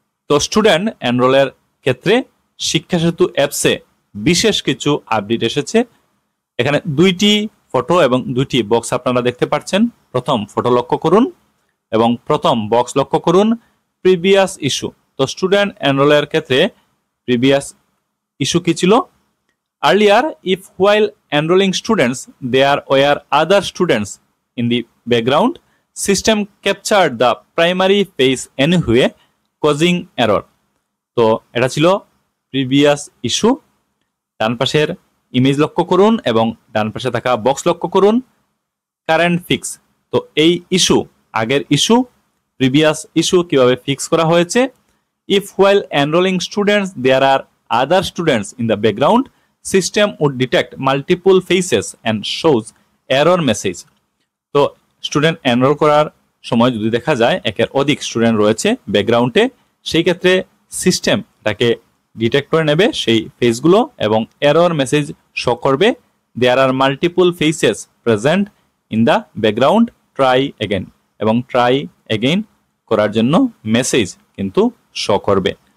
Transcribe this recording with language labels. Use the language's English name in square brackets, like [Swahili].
[Bangla] তো স্টুডেন্ট এনরোলের ক্ষেত্রে শিক্ষা সেতু অ্যাপসে বিশেষ কিছু আপডেট এসেছে। এখানে দুইটি ফটো এবং দুইটি বক্স আপনারা দেখতে পাচ্ছেন। প্রথম ফটো লক্ষ্য করুন এবং প্রথম বক্স লক্ষ্য করুন, প্রিভিয়াস ইস্যু। তো স্টুডেন্ট এনরোলের ক্ষেত্রে প্রিভিয়াস ইস্যু কি ছিল? [English] Earlier, if while enrolling students, there were other students in the background, system captured the primary face anyway, causing error. [Bangla] তো এটা ছিল প্রিভিয়াস ইস্যু। ডান পাশের ইমেজ লক্ষ্য করুন এবং ডান পাশে থাকা বক্স লক্ষ্য করুন, কারেন্ট ফিক্স। তো এই ইস্যু, আগের ইস্যু, প্রিভিয়াস ইস্যু কিভাবে ফিক্স করা হয়েছে? [English] If while enrolling students, there are other students in the background, system would detect multiple faces and shows error message. [Bangla] তো স্টুডেন্ট এনরোল করার সময় যদি দেখা যায় একের অধিক স্টুডেন্ট রয়েছে ব্যাকগ্রাউন্ডে, সেই ক্ষেত্রে সিস্টেম তাকে ডিটেক্ট করে নেবে সেই ফেসগুলো এবং এরর মেসেজ শো করবে। [English] there are multiple faces present in the background, try again, এবং try again [Bangla] করার জন্য মেসেজ কিন্তু শো করবে।